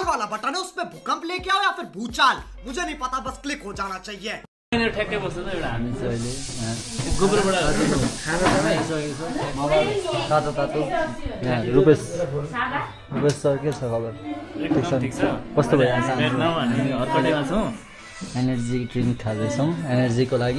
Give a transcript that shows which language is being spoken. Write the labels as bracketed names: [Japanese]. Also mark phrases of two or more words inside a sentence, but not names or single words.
[Hindi] बटन है उसमें भूकंप लेके आओ या फिर भूचाल, मुझे नहीं पता, बस क्लिक हो जाना चाहिए। [Nepali] ठ्याक्कै बस्छ त एउटा हामी चाहिँ अहिले गोबरबाट तातो तातो यहाँ रुपेश सर के छ खबर? ठिक छ। कस्तो भइरहेछ? हामी हर्कटेमा छौँ। [English] energy drink [Nepali] खाँदैछौँ एनर्जीको लागि।